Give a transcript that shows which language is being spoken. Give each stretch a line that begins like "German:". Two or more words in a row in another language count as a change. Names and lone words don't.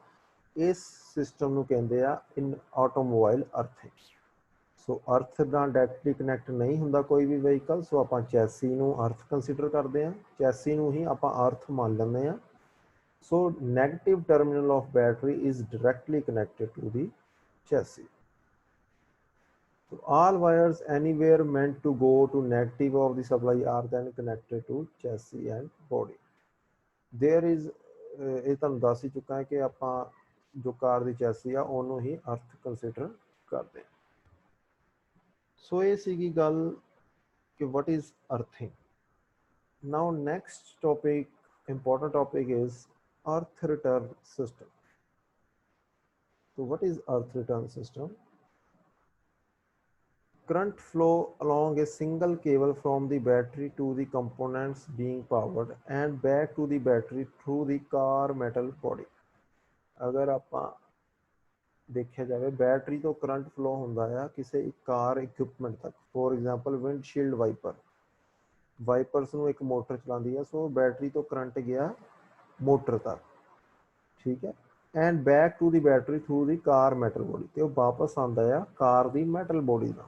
Punjabi: ਇਸ ਸਿਸਟਮ ਨੂੰ ਕਹਿੰਦੇ ਆ
English: in automobile earthing.
Punjabi: ਸੋ ਅਰਥ ਨਾਲ ਡਾਇਰੈਕਟਲੀ ਕਨੈਕਟ ਨਹੀਂ ਹੁੰਦਾ ਕੋਈ ਵੀ ਵਹੀਕਲ, ਸੋ ਆਪਾਂ ਚੈਸੀ ਨੂੰ
English: earth consider
Punjabi: ਕਰਦੇ ਹਾਂ, ਚੈਸੀ ਨੂੰ ਹੀ ਆਪਾਂ ਅਰਥ ਮੰਨ ਲੈਂਦੇ ਹਾਂ।
English: So negative terminal of battery is directly connected to the chassis. So all wires anywhere meant to go to negative of the supply are then connected to chassis and body. There is
Punjabi: ਇਹ ਤੁਹਾਨੂੰ ਦੱਸ ਹੀ ਚੁੱਕਾ ਹੈ ਕਿ ਆਪਾਂ ਜੋ ਕਾਰ ਦੀ ਚੈਸੀ ਆ ਉਹਨੂੰ ਹੀ
English: earth consider
Punjabi: ਕਰਦੇ ਹਾਂ। ਸੋ ਇਹ ਸੀਗੀ ਗੱਲ ਕਿ
English: what is earthing. Now next topic, important topic is earth return system. So what is earth return system? Current flow along a single cable from the battery to the components being powered and back to the battery through the car metal body.
Punjabi: अगर ਆਪਾਂ ਦੇਖਿਆ ਜਾਵੇ ਬੈਟਰੀ ਤੋਂ
English: current flow
Punjabi: ਹੁੰਦਾ ਆ ਕਿਸੇ
English: car equipment
Punjabi: ਤੱਕ,
English: for example windshield wiper,
Punjabi: ਵਾਈਪਰਸ ਨੂੰ ਇੱਕ ਮੋਟਰ ਚਲਾਉਂਦੀ ਹੈ। ਸੋ ਬੈਟਰੀ ਤੋਂ ਕਰੰਟ ਗਿਆ ਮੋਟਰ ਤੱਕ, ਠੀਕ ਹੈ।
English: and back to the battery through the car metal body,
Punjabi: ਤੇ ਉਹ ਵਾਪਸ ਆਉਂਦਾ ਆ ਕਾਰ ਦੀ ਮੈਟਲ ਬੋਡੀ ਨਾਲ।